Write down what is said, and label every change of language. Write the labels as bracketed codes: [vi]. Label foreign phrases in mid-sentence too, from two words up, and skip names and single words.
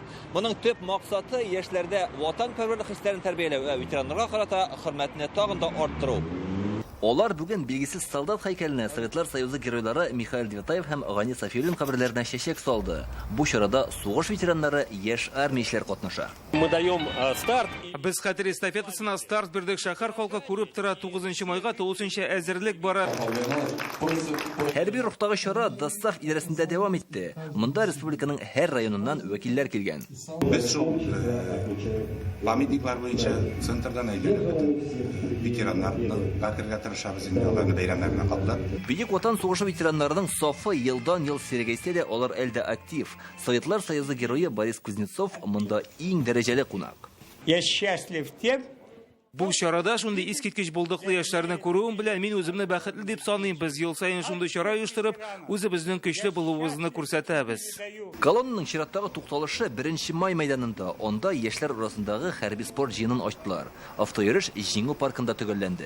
[tt] Моның төп максаты яшьләрдә ватанпәрвәрлек хисләрен тәрбияләү, ветераннарга карата хөрмәтне тагын да арттыру. Олар бүген билгесез солдат һәйкәленә Советлар Союзы геройлары Михаил Девятаев һәм Гани Сафиуллин каберләренә чәчәк салды. Бу чарада сугыш ветераннары, яшь армиячеләр катнаша. [ru] Мы даем старт. [tt] Без хәтер эстафетасына старт бирдек. Шәһәр халкы күреп тора, 9 майга тулысынча әзерлек бара. Хәрби рухтагы чара Дастав идарәсендә дәвам итте. Монда республиканың һәр районыннан вәкилләр килгән. Без шул памятниклар буенча центрдан әйберлек ветераннарны бакырга тырышабыз инде, аларны бәйрәмнәр белән катлап. Бөек Ватан сугышы ветераннарының сафы елдан-ел сирәгәйсә дә, алар әлдә актив. Советлар Союзы герое Борис Кузнецов монда иң дәрәҗәле кунак. [ru] Я счастлив тем. [tt] Бу чарада шундый искиткеч булдыклы яшьләрне күрүем белән мин үземне бәхетле дип саныйм. Без ел сайын шундый чара оештырып, үзебезнең көчле булуыбызны күрсәтәбез. Колоннаның чираттагы тукталышы 1 май мәйданында. Анда яшьләр арасындагы хәрби спорт җыенын ачтылар. Автойөреш Җиңү паркында төгәлләнде.